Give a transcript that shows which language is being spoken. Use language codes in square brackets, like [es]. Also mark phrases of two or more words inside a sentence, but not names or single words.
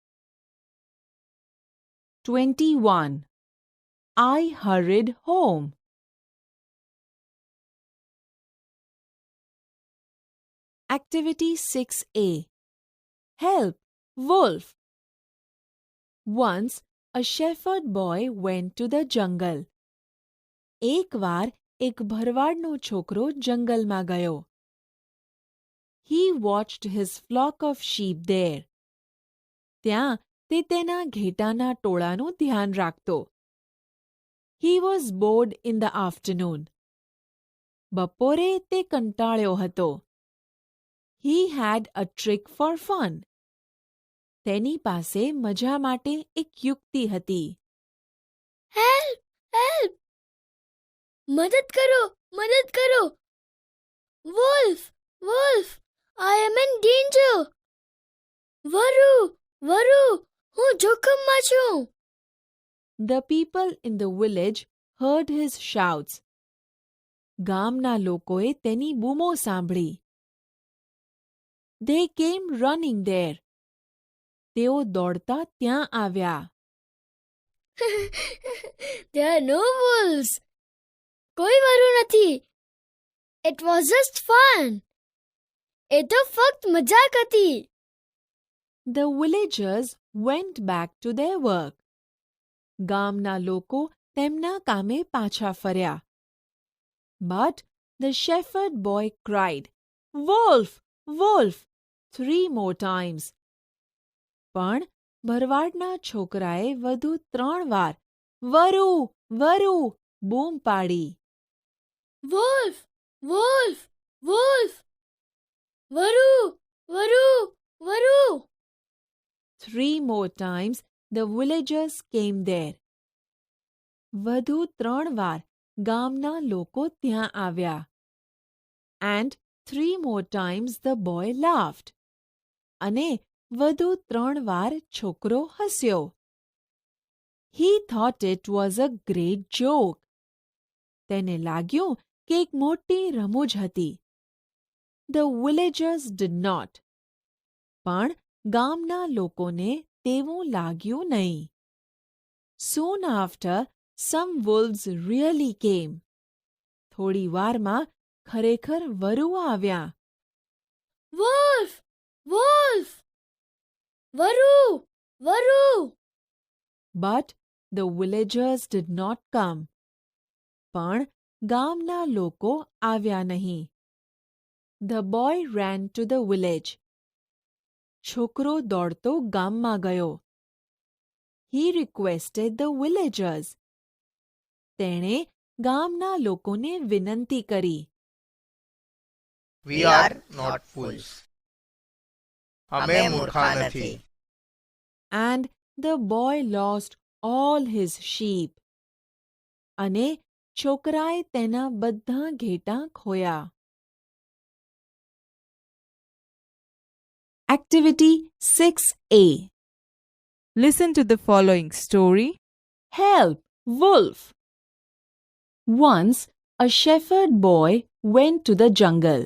[en] 21. I hurried home. Activity 6A. Help, Wolf. Once a shepherd boy went to the jungle. [gu] એકવાર એક ભરવાડનો છોકરો જંગલમાં ગયો. [en] He watched his flock of sheep there. [gu] ત્યાં તે તેના ઘેટાના ટોળાનું ધ્યાન રાખતો. [en] He was bored in the afternoon. [gu] બપોરે તે કંટાળ્યો હતો. [en] He had a trick for fun. [gu] તેની પાસે મજા માટે એક યુક્તિ હતી. [en] Help! Help! [gu] મદદ કરો! મદદ કરો! [en] Wolf! Wolf! I am in danger! [gu] વરુ! વરુ! હું જોખમમાં છું! [en] The people in the village heard his shouts. [gu] ગામના લોકોએ તેની બૂમો સાંભળી. [en] They came running there. [gu] તેઓ દોડતા ત્યાં આવ્યા. [en] There are no wolves! [gu] કોઈ વરુ નથી! [en] It was just fun! [gu] એ તો ફક્ત મજાક હતી! [en] The villagers went back to their work. [gu] ગામના લોકો તેમના કામે પાછા ફર્યા. [en] But the shepherd boy cried, "Wolf! Wolf!" 3 more times. [gu] પણ ભરવાડના છોકરાએ વધુ 3 વાર વરુ! વરુ! બૂમ પાડી. [en] Wolf! Wolf! Wolf! [gu] વરુ! વરુ! વરુ! [en] 3 more times the villagers came there. [gu] વધુ 3 વાર ગામના લોકો ત્યાં આવ્યા. [en] And 3 more times the boy laughed. [gu] અને વધુ 3 વાર છોકરો હસ્યો. [en] He thought it was a great joke. [gu] તેને લાગ્યું કે એક મોટી રમૂજ હતી. [en] The villagers did not. [gu] પણ ગામના લોકોને તેવું લાગ્યું નહીં. [en] Soon after, some wolves really came. [gu] થોડી વારમાં ખરેખર વરુ આવ્યા. [en] Wolf! Wolf! [gu] વરુ! વરુ! [en] But the villagers did not come. [gu] પણ ગામના લોકો આવ્યા નહીં. [en] The boy ran to the village. [gu] છોકરો દોડતો ગામમાં ગયો. [en] He requested the villagers. [gu] તેણે ગામના લોકોને વિનંતી કરી. [en] We are not fools. [gu] અમે મૂર્ખા નથી. [en] And the boy lost all his sheep. [gu] અને છોકરાએ તેના બધા ઘેટાં ખોયા. [en] Activity 6A. Listen to the following story. Help, Wolf! Once a shepherd boy went to the jungle.